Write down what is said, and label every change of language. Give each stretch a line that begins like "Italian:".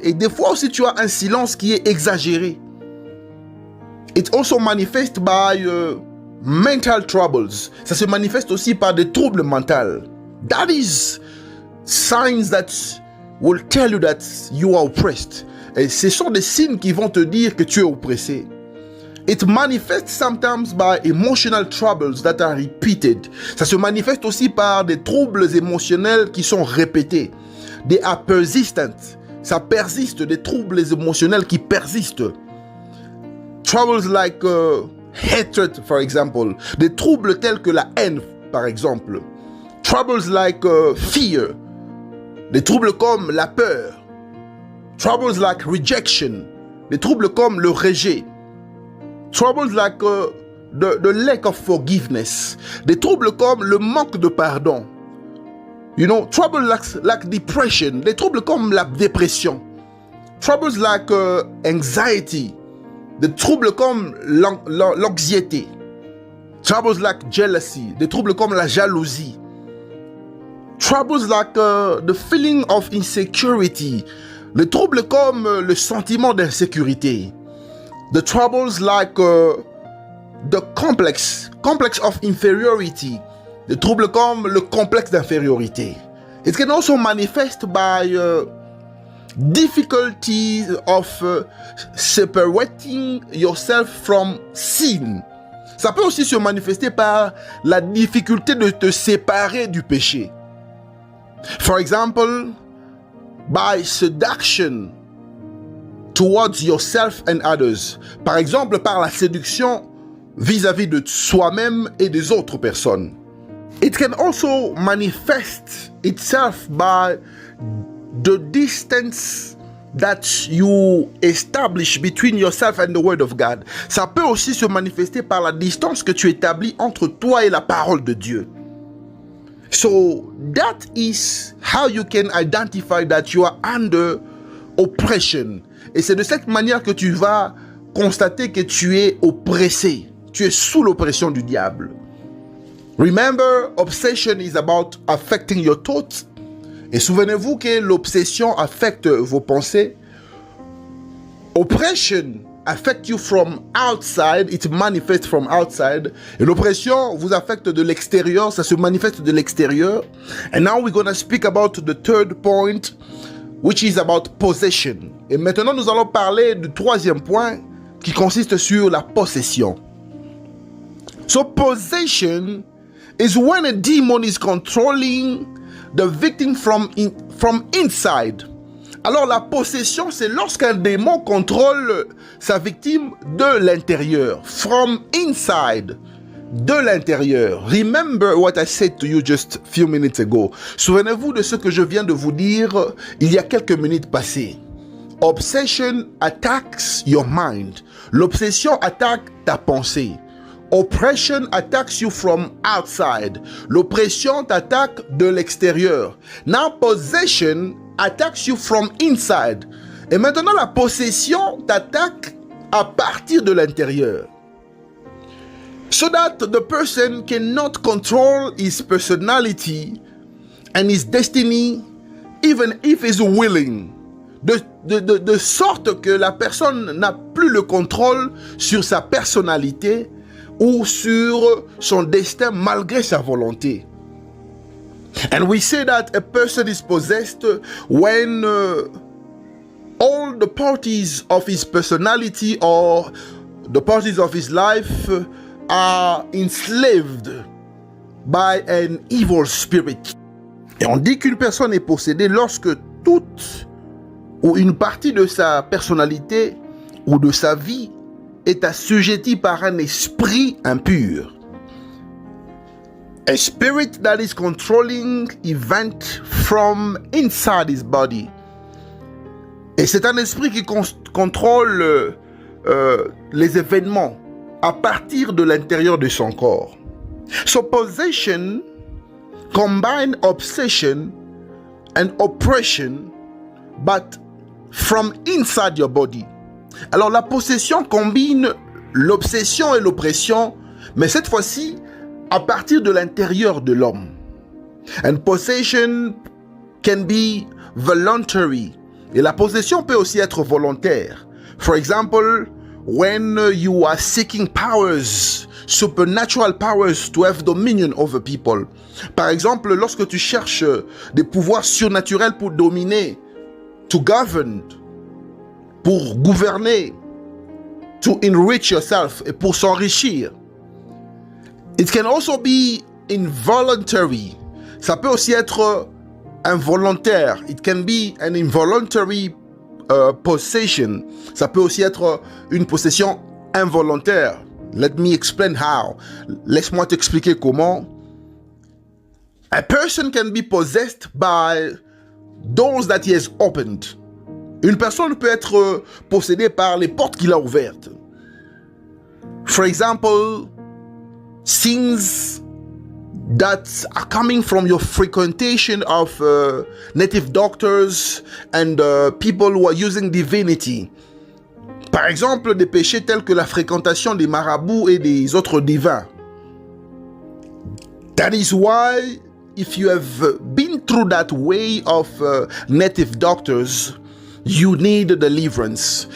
French: Et des fois aussi tu as un silence qui est exagéré.
English: It also manifests by mental troubles.
French: Ça se manifeste aussi par des troubles mentaux.
English: That is signs that will tell you that you are oppressed.
French: Et ce sont des signes qui vont te dire que tu es oppressé.
English: It manifests sometimes by emotional troubles that are repeated.
French: Ça se manifeste aussi par des troubles émotionnels qui sont répétés.
English: They are persistent.
French: Ça persiste, des troubles émotionnels qui persistent.
English: Troubles like hatred, for example.
French: Des troubles tels que la haine, par exemple.
English: Troubles like fear.
French: Des troubles comme la peur.
English: Troubles like rejection.
French: Des troubles comme le rejet.
English: Troubles like the lack of forgiveness.
French: Des troubles comme le manque de pardon.
English: You know, troubles like depression.
French: Des troubles comme la dépression.
English: Troubles like anxiety.
French: Des troubles comme l'anxiété.
English: Troubles like jealousy.
French: Des troubles comme la jalousie.
English: Troubles like the feeling of insecurity.
French: Les troubles comme le sentiment d'insécurité.
English: The troubles like the complex of inferiority.
French: Des troubles comme le complexe d'infériorité.
English: It can also manifest by difficulties of separating yourself from sin.
French: Ça peut aussi se manifester par la difficulté de te séparer du péché.
English: For example, by seduction towards yourself and others.
French: Par exemple, par la séduction vis-à-vis de soi-même et des autres personnes.
English: It can also manifest itself by the distance that you establish between yourself and the word of God.
French: Ça peut aussi se manifester par la distance que tu établis entre toi et la parole de Dieu.
English: So that is how you can identify that you are under oppression.
French: Et c'est de cette manière que tu vas constater que tu es oppressé. Tu es sous l'oppression du diable.
English: Remember, obsession is about affecting your thoughts.
French: Et souvenez-vous que l'obsession affecte vos pensées.
English: Oppression affects you from outside. It manifests from outside.
French: Et l'oppression vous affecte de l'extérieur. Ça se manifeste de l'extérieur.
English: And now we're going to speak about the third point, which is about possession.
French: Et maintenant, nous allons parler du troisième point qui consiste sur la possession.
English: So, possession is when a demon is controlling the victim from inside.
French: Alors, la possession, c'est lorsqu'un démon contrôle sa victime de l'intérieur.
English: From inside.
French: De l'intérieur.
English: Remember what I said to you just a few minutes ago.
French: Souvenez-vous de ce que je viens de vous dire il y a quelques minutes passées.
English: Obsession attacks your mind.
French: L'obsession attaque ta pensée.
English: Oppression attacks you from outside.
French: L'oppression t'attaque de l'extérieur.
English: Now possession attacks you from inside.
French: Et maintenant la possession t'attaque à partir de l'intérieur.
English: So that the person cannot control his personality and his destiny, even if he's willing.
French: De sorte que la personne n'a plus le contrôle sur sa personnalité ou sur son destin malgré sa volonté.
English: And we say that a person is possessed when all the parties of his personality or the parties of his life are enslaved by an evil spirit.
French: Et on dit qu'une personne est possédée lorsque toute ou une partie de sa personnalité ou de sa vie est assujettie par un esprit impur.
English: A spirit that is controlling event from inside his body.
French: Et c'est un esprit qui contrôle les événements à partir de l'intérieur de son corps.
English: So possession combine obsession and oppression, but from inside your body.
French: Alors la possession combine l'obsession et l'oppression, Mais cette fois-ci, à partir de l'intérieur de l'homme.
English: And possession can be voluntary.
French: Et la possession peut aussi être volontaire.
English: For example, when you are seeking powers, supernatural powers to have dominion over people.
French: Par exemple, lorsque tu cherches des pouvoirs surnaturels pour dominer,
English: to govern,
French: pour gouverner,
English: to enrich yourself,
French: et pour s'enrichir.
English: It can also be involuntary.
French: Ça peut aussi être involontaire. It can be an involuntary possession. Ça peut aussi être une possession involontaire.
English: Let me explain how.
French: Laisse-moi t'expliquer comment.
English: A person can be possessed by doors that he has opened.
French: Une personne peut être possédée par les portes qu'il a ouvertes.
English: For example, things that are coming from your frequentation of native doctors and people who are using divinity.
French: Par exemple, des péchés tels que la fréquentation des marabouts et des autres divins.
English: That is why, if you have been through that way of native doctors, you need deliverance.